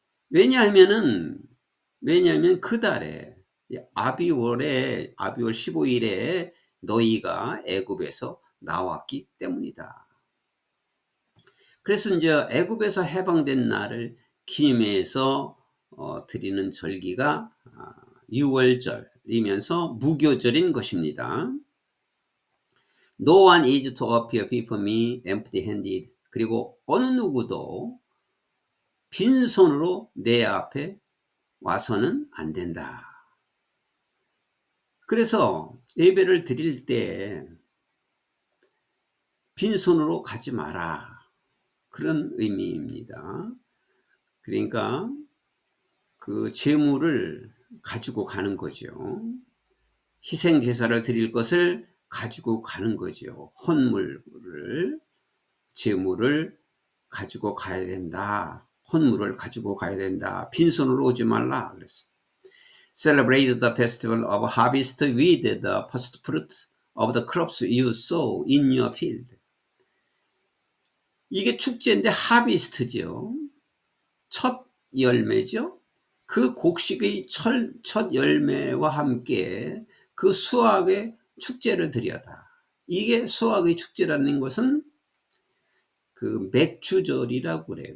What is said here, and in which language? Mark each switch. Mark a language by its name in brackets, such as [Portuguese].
[Korean] 왜냐하면 그 달에 아비월 15일에 너희가 애굽에서 나왔기 때문이다. 그래서 이제 애굽에서 해방된 날을 기념해서 드리는 절기가 유월절이면서 무교절인 것입니다. [English] No one is to appear before me empty-handed. [Korean] 그리고 어느 누구도 빈손으로 내 앞에 와서는 안 된다. 그래서 예배를 드릴 때 빈손으로 가지 마라. 그런 의미입니다. 그러니까 그 제물을 가지고 가는 거죠. 희생 제사를 드릴 것을 가지고 가는 거죠. 헌물을, 제물을 가지고 가야 된다. 헌물을 가지고 가야 된다. 빈손으로 오지 말라 그랬어. [English] Celebrate the festival of harvest with the first fruit of the crops you sow in your field. [Korean] 이게 축제인데 하비스트죠. 첫 열매죠. 그 곡식의 첫 열매와 함께 그 수확의 축제를 드려다. 이게 수확의 축제라는 것은 그 맥주절이라고 그래요.